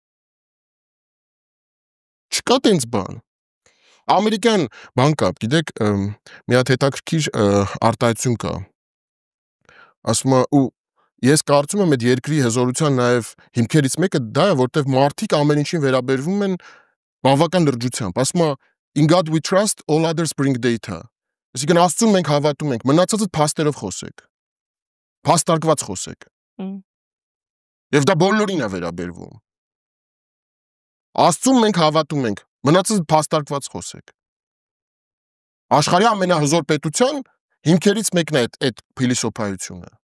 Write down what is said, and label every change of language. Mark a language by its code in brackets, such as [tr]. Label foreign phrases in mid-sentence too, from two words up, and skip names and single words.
[hy] Չկա տենց բան։ Ամերիկյան բան կա, գիտեք, մի հատ հետաքրքիր արտահայտություն կա։ Ասում է, ու ես կարծում եմ այդ երկրի հզորության նաև հիմքերից մեկը դա է, որտեղ մարդիկ ամեն ինչին վերաբերվում են բավական լրջությամբ։ Ասում է, [en] in God we trust, all others bring data։ [hy] Այսինքն Աստծուն մենք հավատում ենք, մնացածը փաստերով խոսեք։ Փաստարկված խոսեք։ Եվ դա բոլորին է վերաբերվում։ Աստծուն մենք հավատում ենք, մնացածը փաստարկված խոսեք։ Աշխարհի ամենահզոր պետության հիմքերից մեկն է այդ փիլիսոփայությունը։